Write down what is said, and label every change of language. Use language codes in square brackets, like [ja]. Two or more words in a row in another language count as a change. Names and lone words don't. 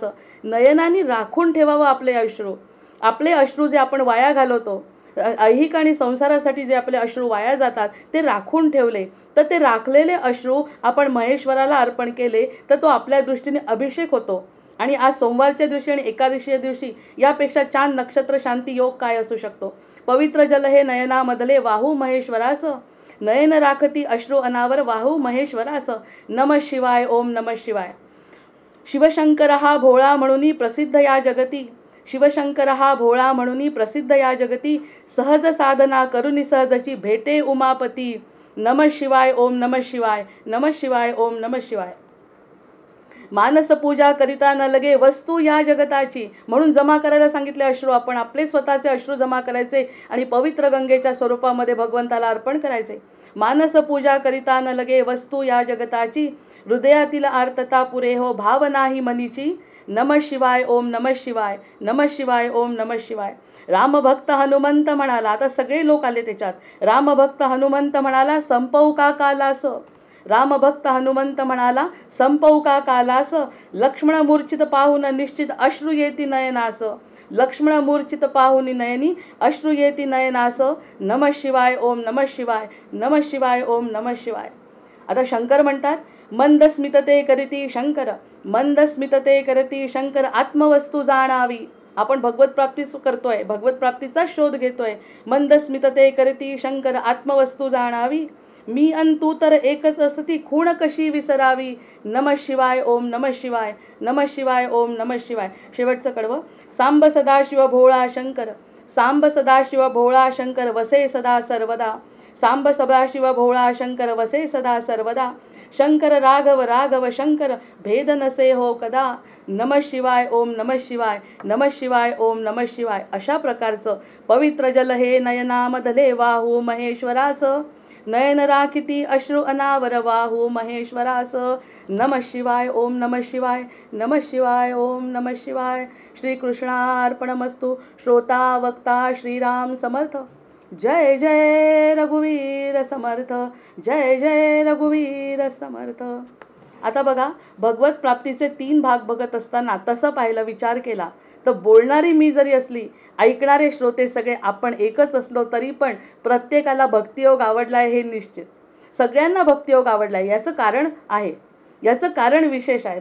[mr] नयनाने राखून ठेवावं आपले अश्रू. आपले अश्रू जे आपण वाया घालवतो, ऐहिक आणि संसारासाठी जे आपले अश्रू वाया जातात ते राखून ठेवले, तर ते राखलेले अश्रू आपण महेश्वराला अर्पण केले तर तो आपल्या दृष्टीने अभिषेक होतो. आणि आज सोमवारच्या दिवशी आणि एकादशीच्या दिवशी यापेक्षा छान नक्षत्र शांती योग काय असू शकतो. पवित्र जल हे नयनामधले वाहू महेश्वरास, नयन राखती अश्रू अनावर वाहू महेश्वरास. [sa] नमः शिवाय. ओम नमः शिवाय. [mr] शिवशंकर हा भोळा म्हणून प्रसिद्ध या जगती, शिवशंकर हा भोळा म्हणून प्रसिद्ध या जगती, सहज साधना करुनी सहजची भेटे उमापती. [sa] नमः शिवाय. ओम नमः शिवाय. नमः शिवाय. ओम नमः शिवाय. [mr] मानस पूजा करिता न लगे वस्तू या जगताची, म्हणून जमा करायला सांगितले अश्रू. आपण आपले स्वतःचे अश्रू जमा करायचे आणि पवित्र गंगेच्या स्वरूपामध्ये भगवंताला अर्पण करायचे. मानस पूजा करिता न लगे वस्तू या जगताची, हृदयातील आर्तता पुरे हो भाव नाही मनीची. [sa] नमः शिवाय. ओम नमः शिवाय. नमः शिवाय. ओम नमः शिवाय. [mr] रामभक्त हनुमंत म्हणाला, आता सगळे लोक आले त्याच्यात. रामभक्त हनुमंत म्हणाला संपवू का कालास, रामभक्त हनुमंत म्हणाला संपवू का कालास. लक्ष्मण मूर्छित पाहून निश्चित अश्रू येती नयनास, लक्ष्मण मूर्छित पाहुनी नयनी अश्रू येती नयनास. [sa] नमः शिवाय. ओम नमः शिवाय. नमः शिवाय. ओम नमः शिवाय. [mr] आता शंकर म्हणतात मंद स्मितते करीती शंकर, मंद स्मितते करती शंकर आत्मवस्तू जाणावी. आपण भगवत प्राप्ती करतोय, भगवत प्राप्तीचा शोध घेतोय. मंद स्मितते करती शंकर आत्मवस्तू जाणावी, मी अन तू तर एकच असती खूण कशी विसरावी. [sa] नमः शिवाय. ओम नमः शिवाय. नमः शिवाय. ओम नमः शिवाय. [mr] शेवटचं कडवं. सांब सदाशिव भोळा शंकर, सांब सदाशिव भोळा शंकर वसे सदा सर्वदा, सांब सदाशिव भोळा शंकर वसे सदा सर्वदा. शंकर राघव राघव शंकर भेद नसे हो कदा. [sa] नमः शिवाय. ओम नमः शिवाय. नमः शिवाय. ओम नमः शिवाय. [mr] अशा प्रकारचं पवित्र जल हे नयनामधले वाहू महेश्वरास, नयन राखिती अश्रू अनावर वाहू महेश्वरास. [sa] नमः शिवाय. ओम नमः शिवाय. नमः शिवाय. ओम नमः शिवाय. श्रीकृष्णार्पणमस्तु. [mr] श्रोता वक्ता श्रीराम समर्थ. जय जय रघुवीर समर्थ, जय जय रघुवीर समर्थ. आता बघा, भगवत प्राप्तीचे 3 भाग बघत असताना तसं पाहिलं, विचार केला तर बोलणारी मी जरी असली, ऐकणारे श्रोते सगळे आपण एकच असलो तरी पण प्रत्येकाला भक्तियोग आवडला आहे हे निश्चित. सगळ्यांना भक्तियोग आवडला आहे. याचं कारण आहे, याचं कारण विशेष आहे.